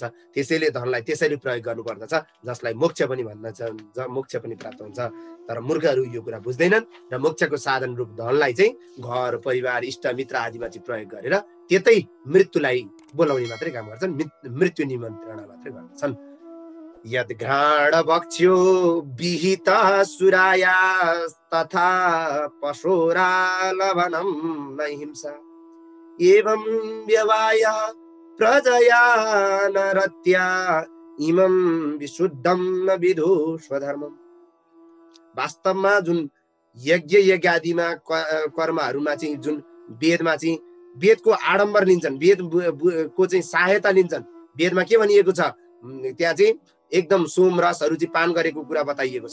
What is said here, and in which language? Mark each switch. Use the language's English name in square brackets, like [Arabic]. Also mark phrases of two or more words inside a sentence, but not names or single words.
[Nepali] त्यसैले धनलाई त्यसरी प्रयोग गर्नुपर्दछ जसलाई मोक्ष पनि भन्दछ, मोक्ष पनि प्राप्त हुन्छ। तर मूर्खहरू यो कुरा बुझ्दैनन् र मोक्षको साधन रूप धनलाई चाहिँ घर परिवार इष्ट मित्र आदिमा चाहिँ प्रयोग गरेर त्यतै मृत्युलाई बोलाउने मात्रै काम गर्छन्, मृत्यु निमन्त्रणा मात्रै गर्छन्। [Sanskrit] यद घ्राण भक्ष्यो विहित सुराया तथा पशोरा लवनम न हिंसा एवं व्यवाय प्रजया नरत्या इमं विशुद्धम न विदु स्वधर्मम। [Nepali] वास्तवमा जुन यज्ञ आदिमा कर्महरूमा चाहिँ जुन वेदमा चाहिँ वेदको आडम्बर लिन्छन्, वेदको चाहिँ सहायता लिन्छन्। वेदमा के भनिएको छ? त्यहाँ चाहिँ एकदम सोमरसहरू चाहिँ पान गरेको कुरा बताइएको छ।